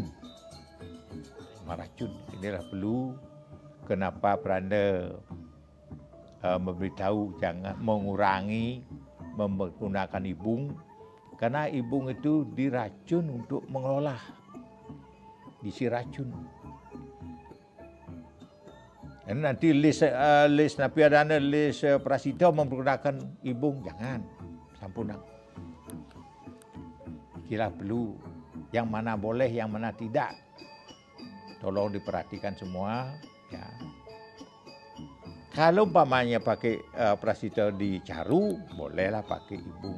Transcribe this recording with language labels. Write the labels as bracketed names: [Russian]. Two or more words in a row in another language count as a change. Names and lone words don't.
[Indonesian] Racun inilah perlu kenapa Peranda memberitahu jangan mengurangi menggunakan ibung, karena ibung itu diracun untuk mengelola, diisi racun. Dan nanti list [Balinese] napi adana [Indonesian] list prasida menggunakan ibung, jangan, sampunang. Kira perlu yang mana boleh, yang mana tidak. Tolong diperhatikan semua, ya. Kalau umpamanya pakai prasita di Caru, bolehlah pakai ibung.